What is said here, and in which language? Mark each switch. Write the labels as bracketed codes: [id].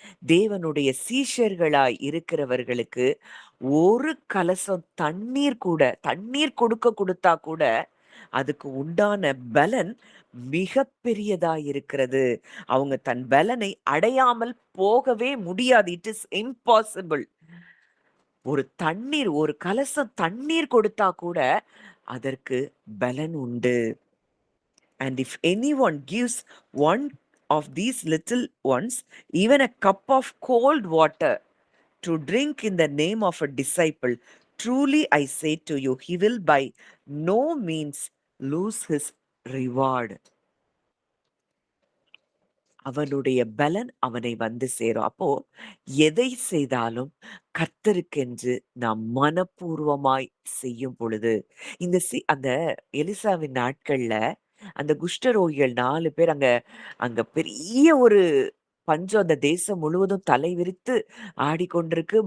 [ta] தேவனுடைய சீஷர்களாய் இருக்கிறவர்களுக்கு ஒரு கலசம் தண்ணீர் கொடுத்தா கூட அதுக்கு உண்டான பலன் மிக பெரியதாயிருக்கிறது. அவங்க தன் பலனை அடையாமல் போகவே முடியாது. [en] It is impossible. [ta] ஒரு கலசம் தண்ணீர் கொடுத்தா கூட அதற்கு பலன் உண்டு. [en] And if anyone gives one of these little ones even a cup of cold water to drink in the name of a disciple, truly I say to you, he will by no means lose his reward. [ta] அவனுடைய பலன் அவனை வந்து சேரும். அப்போ எதை செய்தாலும் கர்த்தருக்கென்று நாம் மனப்பூர்வமாய் செய்யும் பொழுது அந்த எலிசாவின் நாட்கள்ல அந்த குஷ்டரோகிகள் 4 பேர் அங்க அங்க பெரிய ஒரு பஞ்சம் அந்த தேசம் முழுவதும் தலை விரித்து ஆடிக்கொண்டிருக்கு.